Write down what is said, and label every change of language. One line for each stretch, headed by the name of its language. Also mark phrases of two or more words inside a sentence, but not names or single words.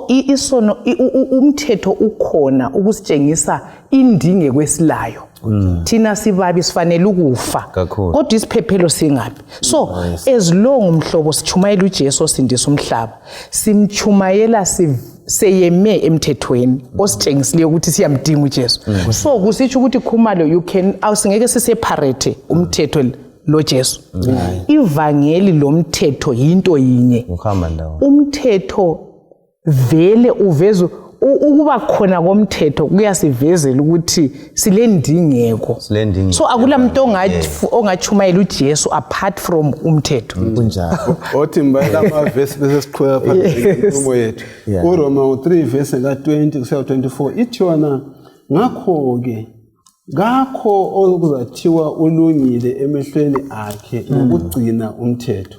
North Ndebele: isono umthetho ukhona ukusitshengisa indinge kwesilayo thina sibabi sifanele ukufa kodwa isiphephelo singabi
English: so as long
North Ndebele: umhlobo sichumayela uJesu osindisa umhlaba simchumayela seyeme emthethweni ositshengisile ukuthi siyamdinga uJesu so kusitsho ukuthi Khumalo
English: you can
North Ndebele: awusingeke siseparate umthetho lo Jesu ivangeli lomthetho into yinye uhamba ndawo umthetho vele uveza ukuba khona komthetho kuyasivezela ukuthi silendingeko so akulamuntu ongachumayela uJesu
English: apart from
North Ndebele: umthetho kunjalo othi mbayela amavesi bese siqhubeka phambili inkulumo yethu uRoma 3 verse ka20 kusiya 24 ithi yona ngakho ke ngakho okuzathiwa ulungile emehlweni akhe ukugcina umthetho